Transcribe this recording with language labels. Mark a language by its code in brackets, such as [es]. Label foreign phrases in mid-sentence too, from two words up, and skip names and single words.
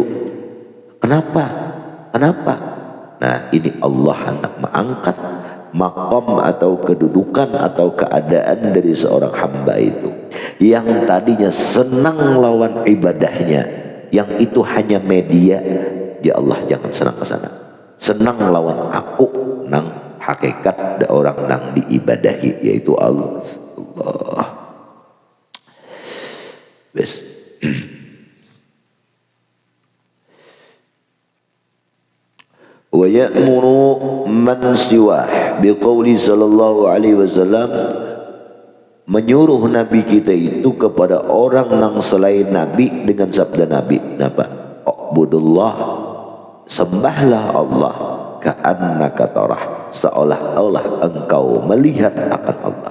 [id] Kenapa? Kenapa? Nah ini Allah hendak mengangkat makom atau kedudukan atau keadaan dari seorang hamba itu yang tadinya senang lawan ibadahnya, yang itu hanya media. Ya Allah jangan senang ke sana, senang lawan aku nang hakikat da orang nang diibadahi yaitu Allah. [bjn] Bes. [ar] Wa ya'muru man siwah biqauli sallallahu alaihi wasallam, [id] menyuruh Nabi kita itu kepada orang nang selain Nabi dengan sabda Nabi apa? Ubudullah, sembahlah Allah [ar] ka'annaka tarah, [id] seolah-olah engkau melihat akan Allah.